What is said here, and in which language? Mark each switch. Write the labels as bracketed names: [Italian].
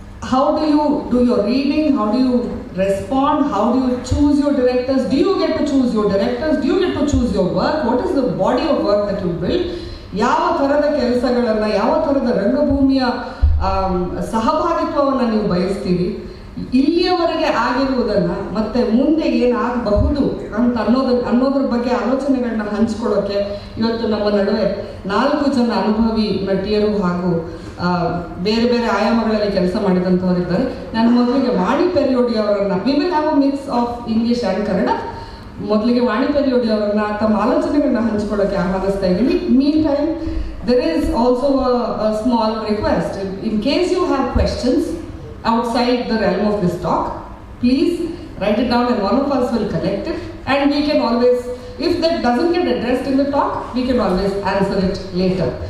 [English] How do you do your reading? How do you respond? How do you choose your directors? Do you get to choose your directors? Do you get to choose your work? What is the body of work that you build? [Kannada] ಯಾವ ಥರದ ಕೆಲಸಗಳನ್ನು, ಯಾವ ಥರದ ರಂಗಭೂಮಿಯ ಸಹಭಾಗಿತ್ವವನ್ನು ನೀವು ಬಯಸ್ತೀರಿ? ಇಲ್ಲಿಯವರೆಗೆ ಆಗಿರುವುದನ್ನು ಮತ್ತೆ ಮುಂದೆ ಏನಾಗಬಹುದು ಅಂತ ಅನ್ನೋದ್ರ ಬಗ್ಗೆ ಆಲೋಚನೆಗಳನ್ನ ಹಂಚ್ಕೊಳ್ಳೋಕೆ ಇವತ್ತು ನಮ್ಮ ನಡುವೆ 4 ಜನ ಅನುಭವಿ ನಟಿಯರು ಹಾಗೂ ಬೇರೆ ಬೇರೆ ಆಯಾಮಗಳಲ್ಲಿ ಕೆಲಸ ಮಾಡಿದಂಥವರಿದ್ದಾರೆ. ನಾನು ಮೊದಲಿಗೆ ವಾಣಿ ಪೆರಿಯೋಡಿ ಅವರನ್ನ, [English] We will have a mix of English and Kannada. [Kannada] ಮೊದಲಿಗೆ ವಾಣಿ ಪೆರಿಯೋಡಿ ಅವರನ್ನ ತಮ್ಮ ಆಲೋಚನೆಗಳನ್ನ ಹಂಚ್ಕೊಳ್ಳೋಕೆ ಆಹ್ವಾನಿಸ್ತಾ ಇದ್ದೀನಿ. [English] Meantime there is also a small request. In case you have questions outside the realm of this talk, please write it down and one of us will collect it, and we can always, if that doesn't get addressed in the talk, we can always answer it later.